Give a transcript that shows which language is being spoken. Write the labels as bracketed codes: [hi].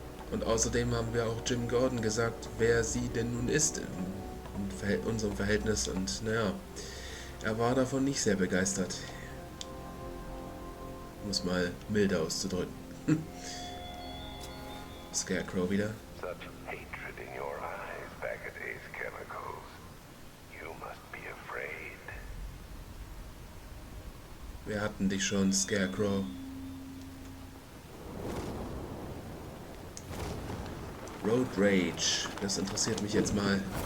[de] Und außerdem haben wir auch Jim Gordon gesagt, wer sie denn nun ist in unserem Verhältnis. Und naja, er war davon nicht sehr begeistert. Um es mal milder auszudrücken. Scarecrow wieder. [en] Such hatred in your eyes, Bagaday's chemicals. You must be afraid. [de] Wir hatten dich schon, Scarecrow. Road Rage. Das interessiert mich jetzt mal.